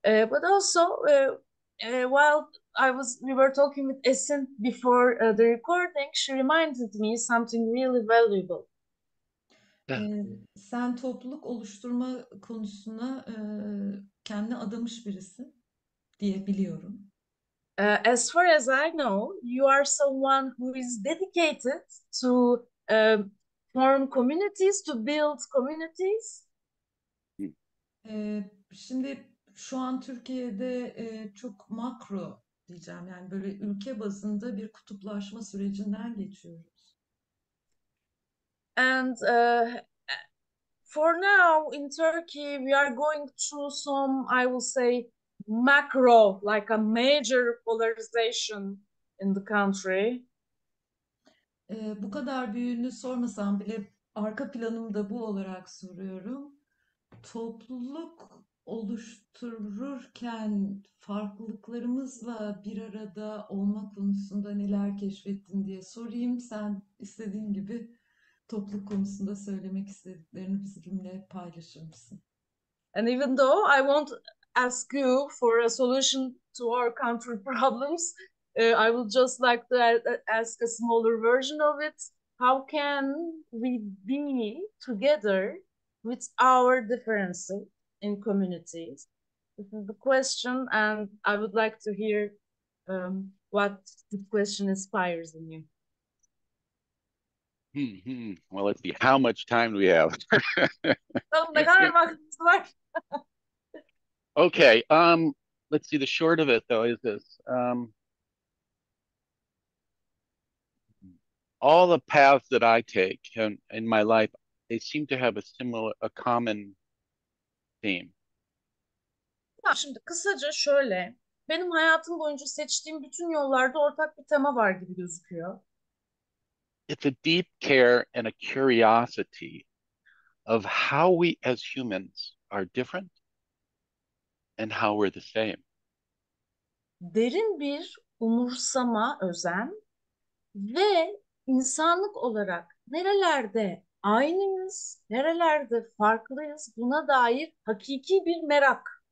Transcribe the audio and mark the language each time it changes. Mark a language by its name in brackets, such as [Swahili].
[English] But also, while we were talking with Esin before the recording, she reminded me something really valuable. [Turkish] Sen topluluk oluşturma konusuna kendini adamış birisin diye biliyorum. [English] As far as I know, you are someone who is dedicated to form communities, to build communities. [Turkish] Şimdi şu an Türkiye'de çok makro diyeceğim yani böyle ülke bazında bir kutuplaşma sürecinden geçiyoruz. [English] And for now in Turkey, we are going through some, I will say, macro, like a major polarization in the country. [Turkish] Bu kadar büyüğünü sormasam bile arka planım da bu olarak soruyorum. Topluluk oluştururken farklılıklarımızla bir arada olma konusunda neler keşfettin diye sorayım. Sen istediğin gibi topluluk konusunda söylemek istediklerini bizimle paylaşır mısın? [English] And even though I won't ask you for a solution to our country problems, I would just like to ask a smaller version of it. How can we be together with our differences in communities? This is the question, and I would like to hear what this question inspires in you. Well, let's see. How much time do we have? [Turkish] Ne kadar vaktimiz var? [English] Okay. Let's see. The short of it, though, is this. All the paths that I take in my life, they seem to have a common theme. [Turkish] Şimdi kısaca şöyle, benim hayatım boyunca seçtiğim bütün yollarda ortak bir tema var gibi gözüküyor. [English] It's a deep care and a curiosity of how we as humans are different and how we're the same. [Turkish] Derin bir umursama, özen ve insanlık olarak nerelerde aynıyız, nerelerde farklıyız buna dair hakiki bir merak.